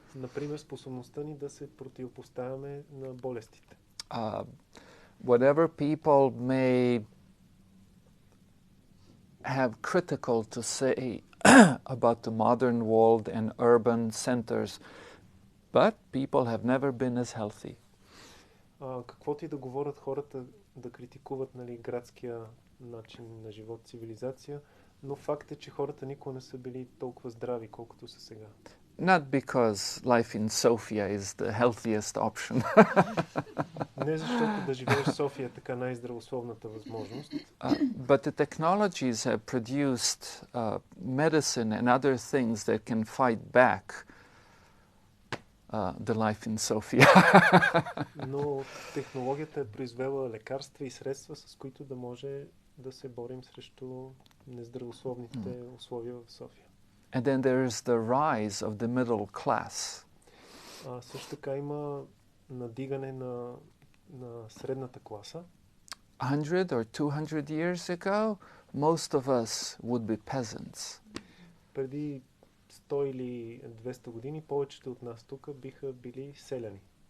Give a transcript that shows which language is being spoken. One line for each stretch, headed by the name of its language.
Bulgarian: Например, способността ни да се противопоставяме на болестите.
English: Whatever people may have critical to say about the modern world and urban centers, but people have never been as healthy.
Bulgarian: Каквото и да говорят хората, да критикуват, нали, градския начин на живот, цивилизация, Но факт е, че хората никога не са били толкова здрави, колкото са сега.
English: Not because life in Sofia is the healthiest option,
Bulgarian: Не защото да живееш в София е така най-здравословната възможност,
English: but the technologies have produced medicine and other things that can fight back the life in Sofia.
Bulgarian: но технологията е произвела лекарства и средства, с които да може да се борим срещу нездравословните условия в София.
English: And then there is the rise of the middle class.
Bulgarian: Също така има надигане на средната класа.
English: 100 or 200 years ago, most of us would be peasants.
Bulgarian: Преди 100 или 200 години повечето от нас тук биха били селяни.